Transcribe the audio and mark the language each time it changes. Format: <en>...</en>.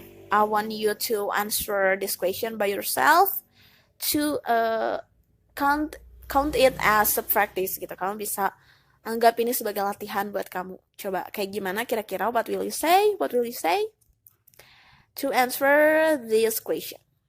<en>I want you to answer this question by yourself to count it as a practice</en> <id>gitu. Kamu bisa anggap ini sebagai latihan buat kamu. Coba kayak gimana kira-kira</id> <en>what will you say? What will you say to answer this question?</en>